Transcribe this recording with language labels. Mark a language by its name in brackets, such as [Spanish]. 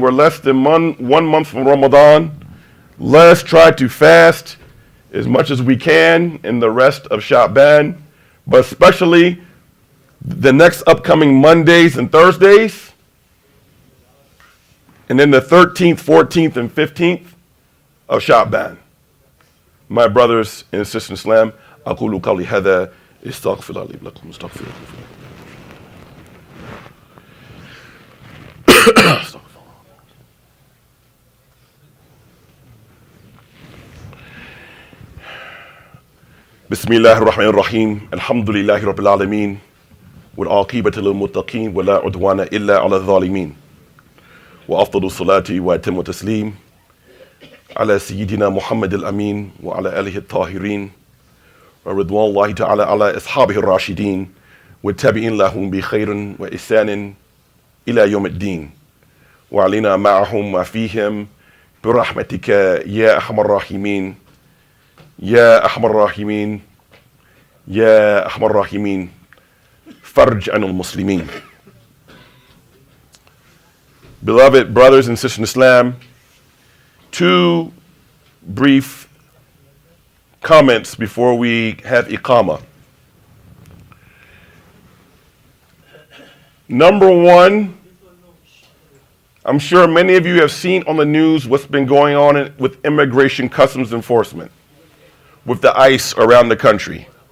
[English] We're less than 1 month from Ramadan. Let's try to fast as much as we can in the rest of Sha'ban, but especially the next upcoming Mondays and Thursdays, and then the 13th, 14th, and 15th of Sha'ban. My brothers and sisters in Islam, [Arabic] أقول قولي هذا استغفر الله لي ولكم استغفر الله. بسم الله الرحمن الرحيم الحمد لله رب العالمين والعاقبة للمتقين ولا عدوان إلا على الظالمين وأفضل الصلاة وأتم التسليم على سيدنا محمد الأمين وعلى آله الطاهرين ورضوان الله تعالى على أصحابه الراشدين والتابعين لهم بخير وإحسان إلى يوم الدين وعلينا معهم وفيهم برحمتك يا أرحم الراحمين يا أرحم الراحمين يا أرحم الراحمين فرج عن المسلمين. [English] Beloved brothers and sisters in Islam, 2 brief comments before we have Iqamah. Number one, I'm sure many of you have seen on the news what's been going on with immigration customs enforcement, with the ICE around the country.